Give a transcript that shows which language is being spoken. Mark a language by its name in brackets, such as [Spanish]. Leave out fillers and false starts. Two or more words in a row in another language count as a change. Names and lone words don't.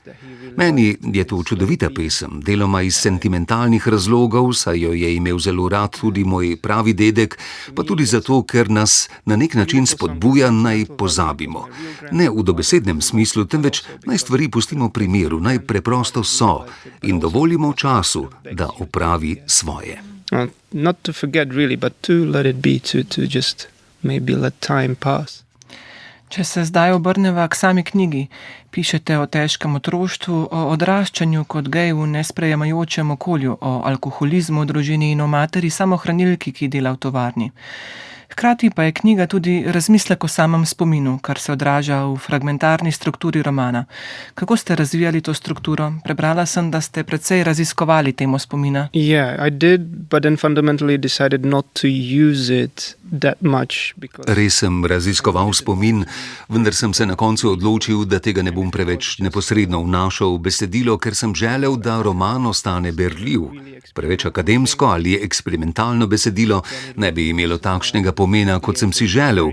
[Slovenian] Meni je to čudovita pesem, deloma iz sentimentalnih razlogov, saj jo je imel zelo rad tudi moj pravi dedek, pa tudi zato, ker nas na nek način spodbuja, naj pozabimo. Ne v dobesednem smislu, temveč naj stvari pustimo pri miru, naj preprosto so in dovolimo času, da opravi svoje. [English] Not to forget really, but to let it be, to just maybe let time pass. [Slovenian] Če se zdaj obrneva k sami knjigi, pišete o težkem otroštvu, o odraščanju kot gej v nesprejemajočem okolju, o alkoholizmu v družini in o materi samohranilki, ki dela v tovarni. Hkrati pa je knjiga tudi razmislek o samem spominu, kar se odraža v fragmentarni strukturi romana. Kako ste razvijali to strukturo? Prebrala sem, da ste precej raziskovali temo spomina. [English] Yeah, I did, but then fundamentally decided not to use it that much because [Slovenian] Res sem raziskoval spomin, vendar sem se na koncu odločil, da tega ne bom preveč neposredno vnašal v besedilo, ker sem želel, da roman ostane berljiv. Preveč akademsko ali eksperimentalno besedilo ne bi imelo takšnega pomena, kot sem si želel.